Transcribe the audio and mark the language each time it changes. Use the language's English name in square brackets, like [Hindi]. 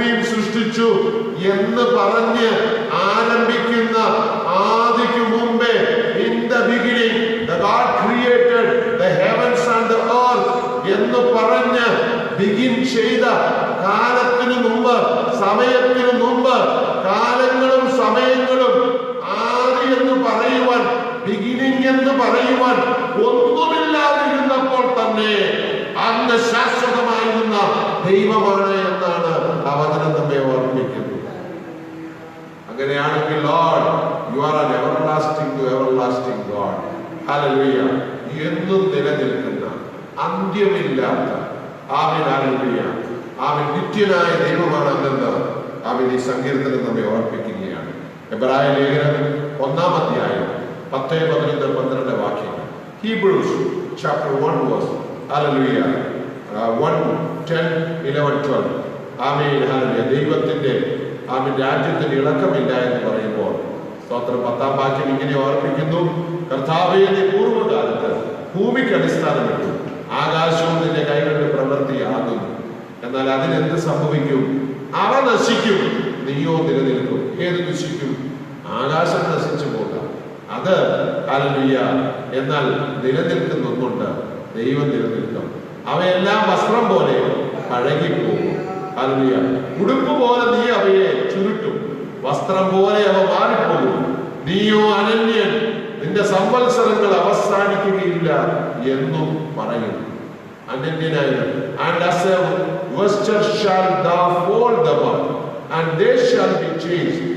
[Malayalam] സൃഷ്ടിച്ചു എന്ന് പറഞ്ഞ് ആരംഭിക്കുന്ന ആദിക്ക് മുമ്പേ, [English] in the beginning the God created the heavens and the earth [Malayalam] എന്ന് പറഞ്ഞ് ബിഗിൻ ചെയ്ത കാലത്തിനു മുമ്പ്, സമയത്തിനു മുമ്പ്, കാലങ്ങളും സമയങ്ങളും ആദി എന്ന് പറയുവാൻ, ബിഗിനിങ് എന്ന് പറയുവാൻ ഒന്നുമില്ലാതിരുന്നപ്പോൾ തന്നെ അങ്ങ് ശാശ്വതമായിരുന്ന ദൈവമാണ് എന്നാണ് ആ വചനം നമ്മെ ഓർമ്മിക്കുന്നത്. അങ്ങനെയാണെങ്കിൽ [English] Lord, you are an everlasting to everlasting God. [Malayalam] Hallelujah. എന്നും നിലനിൽക്കുന്ന, അന്ത്യമില്ലാത്ത, ആമേൻ, ഹല്ലേലൂയ, ആമേൻ, നിത്യനായ ദൈവമാണെന്ന് ആമേൻ ഈ സങ്കീർത്തനം നമ്മെ ഓർമ്മിപ്പിക്കുകയാണ്. എബ്രായ ലേഖനം 1-ാം അധ്യായം 10, 11, 12 വാക്യങ്ങൾ. [English] Hebrews chapter 1 verse, hallelujah, 1, 10, 11, 12. [Malayalam] ആമേൻ, ഹല്ലേലൂയ. ദൈവത്തിന്റെ ആമേൻ രാജ്യത്തിന് ഇളക്കമില്ല എന്ന് പറയുമ്പോൾ സ്തോത്രം 10-ാം വാക്യം ഇങ്ങനെ ഓർപ്പിക്കുന്നു: കർത്താവേ, നീ പൂർവ്വകാലത്ത് ഭൂമിക്ക് അടിസ്ഥാനമിട്ടു, ആകാശവും നിന്റെ കൈകളുടെ പ്രവൃത്തിയാകുന്നു. എന്നാൽ അതിനെന്ത് സംഭവിക്കും? അവ നശിക്കും, നീയോ നിലനിൽക്കും. ഏത് നശിക്കും? ആകാശം നശിച്ചു പോകാം, അത് ഹല്ലേലൂയ. എന്നാൽ നിലനിൽക്കുന്നൊന്നുണ്ട്, ദൈവം നിലനിൽക്കും. അവയെല്ലാം വസ്ത്രം പോലെ പഴകിപ്പോകും. ഹല്ലേലൂയ. ഉടുപ്പ് പോലെ നീ അവയെ ചുരുട്ടും, വസ്ത്രം പോലെ അവ മാറിപ്പോകും. നീയോ അനന്യൻ, നിന്റെ സംവത്സരങ്ങൾ അവസാനിക്കുകയില്ല എന്നും പറയുന്നു. അനന്യനായത്. [English] And as a vesture shall thou fold them up, and they shall be changed.